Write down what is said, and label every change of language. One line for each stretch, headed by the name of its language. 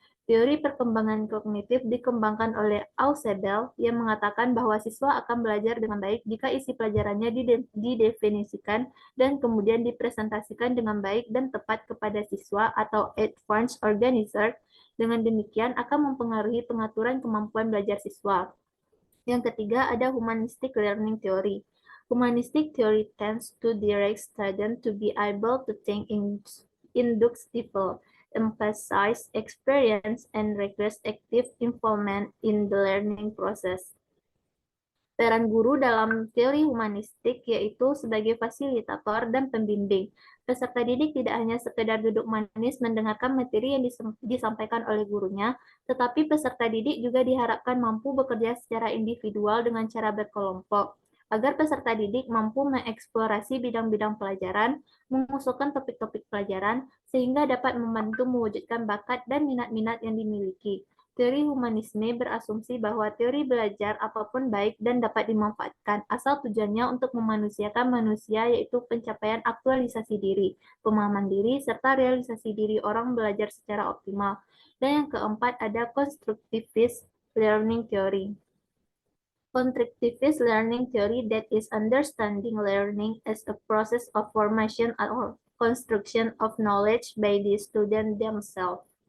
Indonesian: Teori perkembangan kognitif dikembangkan oleh Ausubel, yang mengatakan bahwa siswa akan belajar dengan baik jika isi pelajarannya didefinisikan dan kemudian dipresentasikan dengan baik dan tepat kepada siswa atau advanced organizer. Dengan demikian akan mempengaruhi pengaturan kemampuan belajar siswa. Yang ketiga ada humanistic learning theory.
English: Humanistic theory tends to direct students to be able to think inductively, emphasize experience, and request active involvement in the learning process.
Indonesian: Peran guru dalam teori humanistik yaitu sebagai fasilitator dan pembimbing. Peserta didik tidak hanya sekedar duduk manis mendengarkan materi yang disampaikan oleh gurunya, tetapi peserta didik juga diharapkan mampu bekerja secara individual dengan cara berkelompok, agar peserta didik mampu mengeksplorasi bidang-bidang pelajaran, mengusulkan topik-topik pelajaran, sehingga dapat membantu mewujudkan bakat dan minat-minat yang dimiliki. Teori humanisme berasumsi bahwa teori belajar apapun baik dan dapat dimanfaatkan, asal tujuannya untuk memanusiakan manusia, yaitu pencapaian aktualisasi diri, pemahaman diri, serta realisasi diri orang belajar secara optimal. Dan yang keempat ada constructivist learning theory.
English: Constructivist learning theory that is understanding learning as a process of formation or construction of knowledge by the student themselves.